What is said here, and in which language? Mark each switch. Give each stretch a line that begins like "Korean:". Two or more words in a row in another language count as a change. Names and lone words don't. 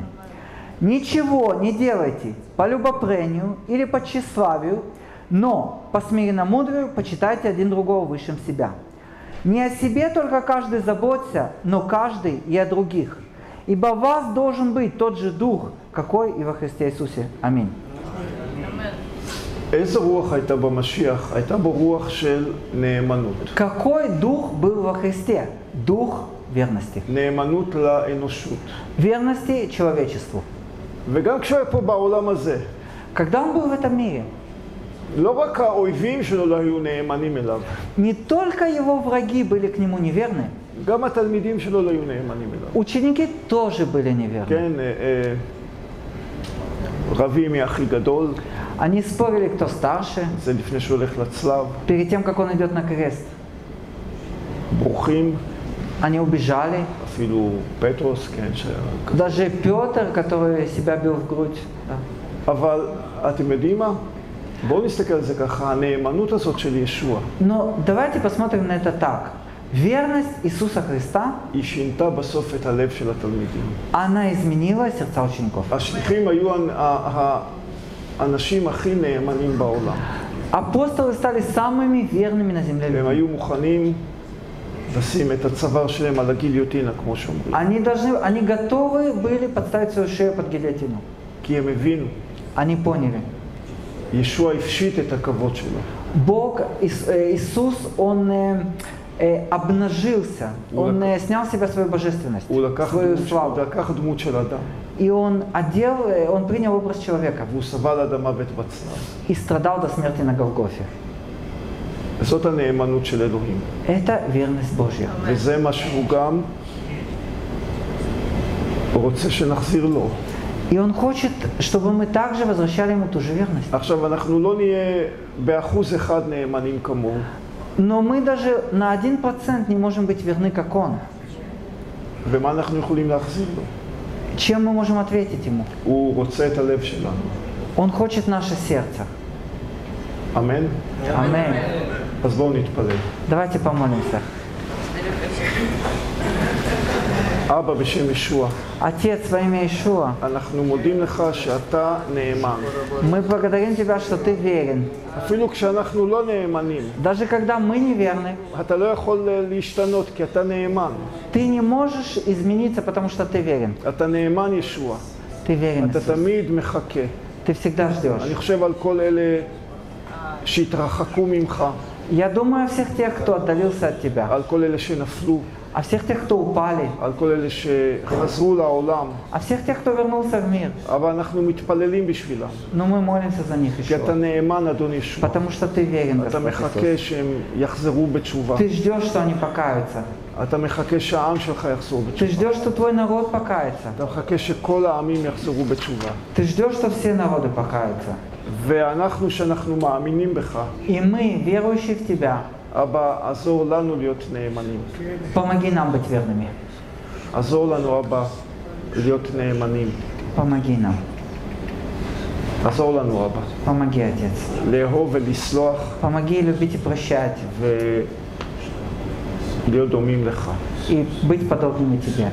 Russian: Ничего не делайте по любопрению или по тщеславию, но по смиренномудрию почитайте один другого высшим себя. Не о себе только каждый заботься, но каждый и о других. Ибо в вас должен быть тот же дух, какой и во Христе Иисусе. Аминь.
Hebrew: איזה רוח הייתה במשיח? הייתה בו רוח של נאמנות.
Russian: Какой дух был во Христе? Дух верности.
Hebrew: נאמנות לאנושות.
Russian: Верности человечеству.
Hebrew: וגם כשהוא היה פה בעולם הזה,
Russian: Когда он был в этом мире,
Hebrew: לא רק האויבים שלו לא היו נאמנים אליו,
Russian: не только его враги были к нему неверны,
Hebrew: גם התלמידים שלו לא היו נאמנים אליו.
Russian: ученики тоже были неверны.
Hebrew: כן, רבי מי הכי גדול,
Russian: Они спорили, кто старше,
Hebrew: זה לפני שהוא הולך לצלב,
Russian: перед тем, как он идет на крест.
Hebrew: ברוכים,
Russian: Они убежали.
Hebrew: אפילו פטרוס, כן,
Russian: Даже Петр, который себя бил в грудь. Да.
Hebrew: אבל אתם יודעים מה? בואו נסתכל על זה ככה, הנאמנות הזאת של ישוע,
Russian: Но давайте посмотрим на это так. Верность Иисуса Христа,
Hebrew: היא שינתה בסוף את הלב של התלמידים.
Russian: она изменила сердца учеников.
Hebrew: השליחים היו האנשים הכי נאמנים בעולם.
Russian: Апостолы стали самыми верными на земле
Hebrew: הם
Russian: людьми.
Hebrew: היו מוכנים לשים את הצוואר שלהם על הגיליוטינה, כמו שאומרים.
Russian: Они готовы были подставить свою шею под гильотину.
Hebrew: כי הם הבינו,
Russian: Они поняли.
Hebrew: ישוע הפשיט את הכבוד שלו.
Russian: Бог, Иисус, Он обнажился, Он снял с себя свою божественность,
Hebrew: הוא
Russian: свою славу.
Hebrew: לקח דמות של אדם,
Russian: И Он принял образ человека
Hebrew: והוא סבל עד המוות בצלב.
Russian: и страдал до смерти на Голгофе.
Hebrew: זאת הנאמנות של אלוהים.
Russian: Это верность Божья.
Hebrew: וזה מה שהוא גם רוצה שנחזיר לו.
Russian: И Он хочет, чтобы мы также возвращали Ему ту же верность.
Hebrew: עכשיו, אנחנו לא נהיה ב1% נאמנים כמוהו.
Russian: Но мы даже на 1% не можем быть верны, как Он.
Hebrew: ומה אנחנו יכולים להחזיר לו?
Russian: Чем мы можем ответить Ему?
Hebrew: הוא רוצה את הלב שלנו.
Russian: Он хочет наше сердце.
Hebrew: אמן?
Russian: Аминь.
Hebrew: אז בואו נתפלל.
Russian: Давайте помолимся.
Hebrew: אבא, בשם ישוע,
Russian: Отец, во имя Иешуа,
Hebrew: אנחנו מודים לך שאתה נאמן.
Russian: мы благодарим Тебя, что Ты верен.
Hebrew: אפילו כשאנחנו לא נאמנים,
Russian: Даже когда мы неверны,
Hebrew: אתה לא יכול להשתנות כי אתה נאמן.
Russian: Ты не можешь измениться, потому что Ты верен.
Hebrew: אתה נאמן ישוע.
Russian: Ты верен,
Hebrew: אתה
Russian: Иисус.
Hebrew: תמיד מחכה.
Russian: Ты всегда ждешь.
Hebrew: אני חושב על כל אלה שהתרחקו ממך,
Russian: Я думаю о всех тех, кто отдалился от Тебя,
Hebrew: על כל אלה שנפלו,
Russian: о всех тех, кто упали,
Hebrew: על כל אלה שחזרו לעולם,
Russian: о всех тех, кто вернулся в мир.
Hebrew: אבל אנחנו מתפללים בשבילם.
Russian: Но мы молимся за них
Hebrew: כי אתה
Russian: еще,
Hebrew: נאמן, אדון ישוע.
Russian: потому что Ты верен,
Hebrew: אתה
Russian: Господь
Hebrew: מחכה
Russian: Иисус.
Hebrew: שהם יחזרו בתשובה.
Russian: Ты ждешь, что они покаются.
Hebrew: אתה מחכה שהעם שלך יחזור
Russian: Ты
Hebrew: בתשובה.
Russian: ждешь, что твой народ покается.
Hebrew: אתה מחכה שכל העמים יחזרו בתשובה.
Russian: Ты ждешь, что все народы покаются.
Hebrew: ואנחנו, שאנחנו מאמינים בך,
Russian: И мы, верующие в Тебя,
Hebrew: אבא, עזור לנו להיות נאמנים.
Russian: помоги нам быть верными.
Hebrew: עזור לנו, אבא, להיות נאמנים.
Russian: Помоги нам.
Hebrew: עזור לנו, אבא.
Russian: Помоги, Отец.
Hebrew: לאהוב ולסלוח
Russian: Помоги любить и прощать.
Hebrew: ולהיות דומים לך.
Russian: И быть подобными Тебе.